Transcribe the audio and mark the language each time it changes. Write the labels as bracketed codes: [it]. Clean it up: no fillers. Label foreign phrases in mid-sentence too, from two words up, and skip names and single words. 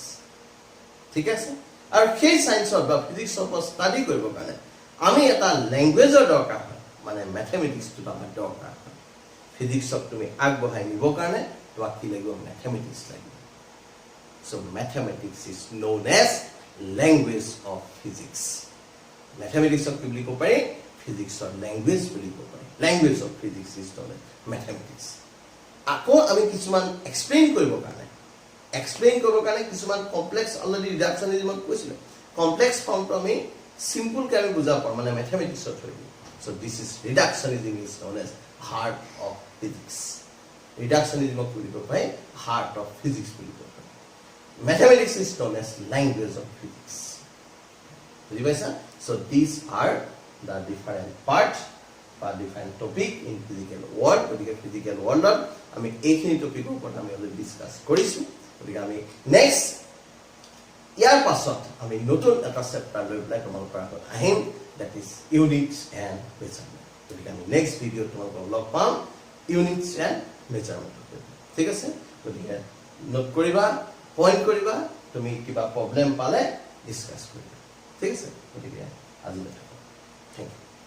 [as] ঠিক আছে আর সেই সায়েন্সৰ বা ফিজিক্সৰ ওপৰত ষ্টাডি কৰিবৰ কাৰণে আমি এটা ল্যাঙ্গুৱেজৰ দৰকাৰ হয় মানে ম্যাথমেটিক্সটো আমাৰ দৰকাৰ হয় ফিজিক্সক তুমি আগবঢ়াই নিবৰ কাৰণে তোমাক কি লাগিব ম্যাথমেটিক্স লাগিব [en] so mathematics is known as language of physics mathematics of [as] কি বুলি ক'ব পাৰি [en] physicsৰ language [as] বুলি ক'ব পাৰি [en] language of physics is known as mathematics [as] আকৌ আমি কিছুমান এক্সপ্লেইন কৰিবৰ কাৰণে কিছুমান [en] complex already reductionismত [as] কৈছিল [en] complex formটো [as] আমি সিম্পল কে আমি বুজা পাম মানে ম্যাথমেটিক্সত থৈ [en] so this is reductionism is known as heart of physics [as] reductionism বুলি ক'ব [en] পাৰি heart of physics [as] বুলি ক'ব পাৰি [en] mathematics is known as language of physics [as] বুজি পাইছা [en] so these are the different parts বা different topic in physical world গতিকে physical world [as] আমি এইখিনি টপিকৰ ওপৰত আমি অলপ ডিসকাস কৰিছো গতিকে আমি নেক্সট ইয়াৰ পাছত আমি নতুন এটা চেপ্টাৰ লৈ পেলাই তোমালোকৰ আগত আহিম [en] that is units and measurement [as] গতিকে আমি [en] next video [as] তোমালোকক লগ পাম [en] units and measurement [as] ঠিক আছে গতিকে নোট কৰিবা পইণ্ট কৰিবা তুমি কিবা প্ৰবলেম পালে ডিসকাস কৰিবা ঠিক আছে গতিকে আজিলৈ [en] thank you